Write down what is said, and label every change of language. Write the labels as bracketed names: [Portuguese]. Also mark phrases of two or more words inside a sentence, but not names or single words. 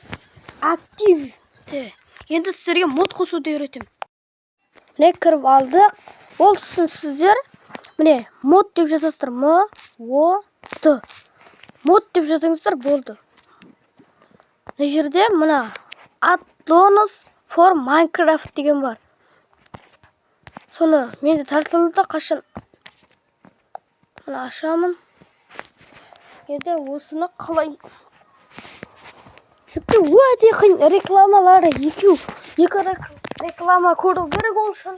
[Kazakh] Активте. Енді сіздерге мод қосуды үйретемін. Міне кіріп алдық. Ол үшін сіздер міне мод деп жазасыздар. М-о-д. Мод деп жазыңыздар, болды. Мына жерде мына [English] add-ons for Minecraft [Kazakh] деген бар. Соны менде тартылды қашан. Мына ашамын. Енді осыны қалай жүктеу өте қиын. Рекламалары екі реклама көру керек ол үшін.